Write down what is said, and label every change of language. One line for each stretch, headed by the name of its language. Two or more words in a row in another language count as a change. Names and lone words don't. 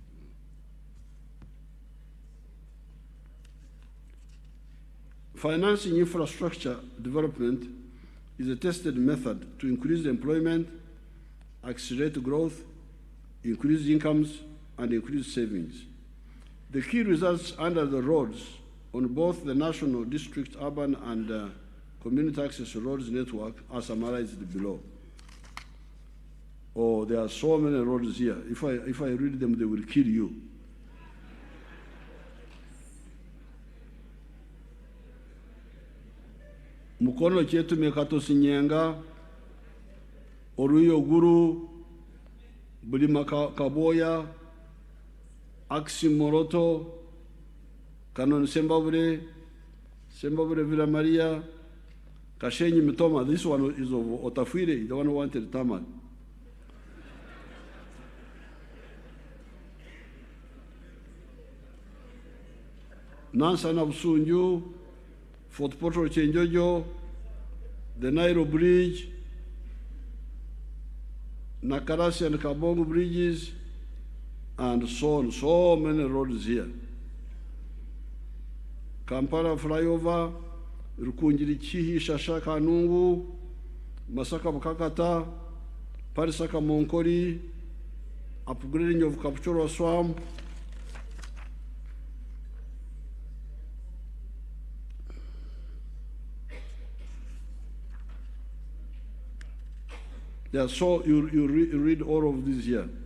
English: Financing infrastructure development is a tested method to increase employment, accelerate growth, increase incomes, and increase savings. The key results under the roads on both the national, district, urban, and community access roads network are summarized below. Oh, there are so many roads here. If I read them, they will kill you. Mukono chetu mekatosi nyenga, Oruyo Guru, Bulima Kaboya, Aksi Moroto, Kanon Sembabure, Villa Maria, Kashenyi Mitoma. This one is of Otafire, the one who wanted Taman. Nansana Busunju, Fort Portal Chenjojo, the Nairo Bridge, Nakarasi and Kabongo bridges, and so on, so many roads here. Kampala flyover, Rukunjiri Chihi, Shashaka Nungu, Masaka Bukakata, Parisaka Monkori, upgrading of Kapchora Swamp, yeah, so you read all of this here.